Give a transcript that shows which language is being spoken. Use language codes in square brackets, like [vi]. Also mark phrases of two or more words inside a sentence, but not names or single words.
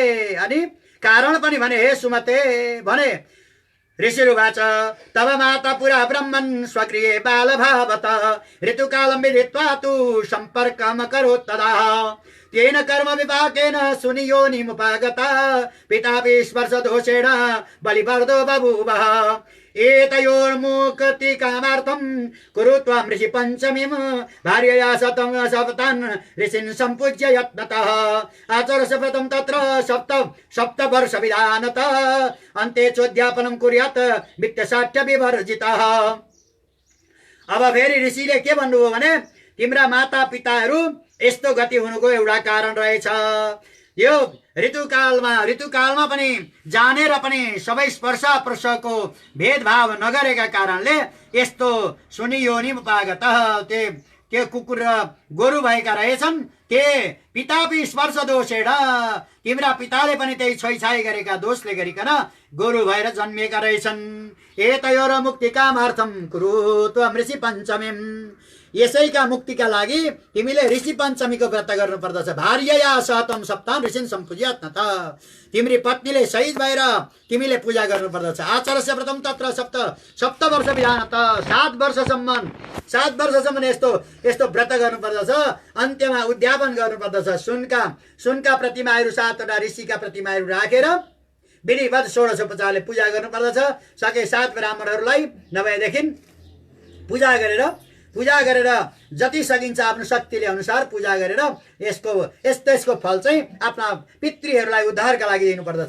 [ne] अनि कारण पनि भने, हे सुमते भने, [sa] ऋषिरुवाच, तव माता पुरा ब्रह्मन् स्वगृहे बालभावत ऋतुकालं विदित्वा तु सम्पर्कम् अकरोत् तदा तेन कर्म विपाकेन सुनियोनिमुपागता पितापि स्पर्शदोषेण बलिवर्दो बभूवः एतयोर्मुक्तिकामार्थं कुरु त्वं ऋषि पञ्चमीं भार्यया सप्तान् ऋषीन् सम्पूज्य यत्नतः आचर शपथं तत्र सप्तवर्ष विधानतः अन्ते चोद्यापनं कुर्यात् वित्तशाठ्य विवर्जितः। [ne] अब फेरि ऋषिले के भन्नुभयो भने तिम्रा माता पिताहरू यस्तो गति हुनुको एउटा कारण रहेछ। यो ऋतुकालमा पनि जानेर पनि सबै स्पर्श प्रसको भेदभाव नगरेका कारणले यस्तो [sa] सुनियोनि उपागत [ne] त्यो कुकुर र गोरु भएका रहेछन्। [sa] ते पितापि स्पर्श दोषेण [ne] तिम्रा पिताले पनि त्यही छोइछाइ गरेका दोषले गरिकन गोरु भएर जन्मिएका रहेछन्। [sa] एतयोर मुक्तिकामार्थम कुरु त्वं ऋषि पञ्चमीम् [ne] यसैका मुक्तिका लागि तिमीले ऋषि पञ्चमीको व्रत गर्नुपर्दछ। [sa] भार्यया सहतम सप्ताह ऋषिन सम्पूज्यात् [ne] न त तिम्री पत्नीले शहीद भएर तिमीले पूजा गर्नुपर्दछ। [sa] आचरस्य व्रतम तत्र सप्त वर्ष विधान त [ne] 7 वर्षसम्म यस्तो व्रत गर्नुपर्दछ। अन्त्यमा उद्यापन गर्नुपर्दछ। सुनका प्रतिमाहरू 7वटा ऋषिका प्रतिमाहरू राखेर विधिवत 16 पूजा गर्नुपर्दछ। सके 7 ब्राह्मणहरूलाई नभएदेखि पूजा गरेर जति सकिन्छ आफ्नो शक्तिले अनुसार पूजा गरेर यसको फल चाहिँ आफ्ना पितृहरूलाई उद्धारका लागि दिनुपर्दछ।